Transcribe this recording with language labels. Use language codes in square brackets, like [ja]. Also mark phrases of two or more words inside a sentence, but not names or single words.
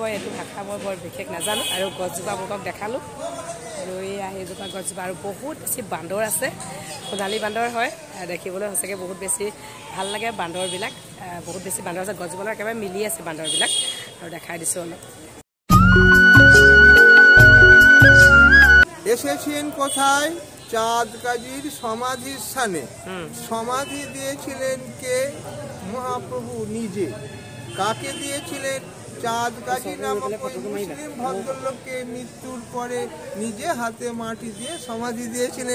[as] এইটো ভাষা মই বৰ বিশেষ নাজানো। আৰু গছজোপা আপোনালোকক দেখালোঁ। আৰু এইজোপা গছজোপা আৰু বহুত বেছি বান্দৰ আছে। সোণালী বান্দৰ হয়, দেখিবলৈ সঁচাকৈ বহুত বেছি ভাল লাগে। বান্দৰবিলাক বহুত বেছি বান্দৰ আছে। গছজোপাৰ একেবাৰে মিলি আছে বান্দৰবিলাক। আৰু দেখাই দিছোঁ অলপ। [bn] এসেছেন কোথায়? চাঁদ কাজীর সমাধির স্থানে। সমাধি দিয়েছিলেন কে? মহাপ্রভু নিজে। কাকে দিয়েছিলেন? চাঁদ কাজী নামক মুসলিম ভদ্রলোককে মৃত্যুর পরে নিজে হাতে মাটি দিয়ে সমাধি দিয়েছিলেন।